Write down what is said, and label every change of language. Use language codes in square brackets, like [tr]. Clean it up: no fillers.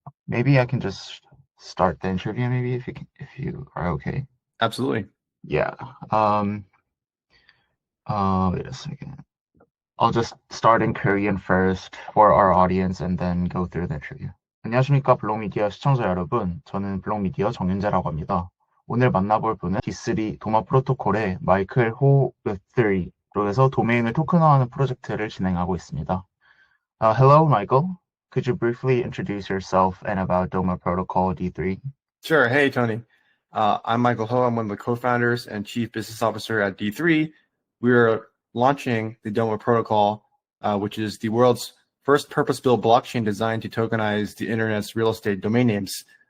[en] Maybe I can just start the interview, maybe if you are okay. Absolutely. Yeah. Wait a second. I'll just start in Korean first for our audience and then go through the interview. [ko] 안녕하십니까, 블록미디어 시청자 여러분. 저는 블록미디어 정윤재라고 합니다. 오늘 만나볼 분은 D3 도마 프로토콜의 마이클 호 Web3로 해서 도메인을 토큰화하는 프로젝트를 진행하고 있습니다. [en] Hello, Michael. Could you briefly introduce yourself and about Doma Protocol D3? Sure. Hey, Tony. I'm Michael Ho. I'm one of the co-founders and chief business officer at D3. We're launching the Doma Protocol, which is the world's first purpose-built blockchain designed to tokenize the internet's real estate domain names.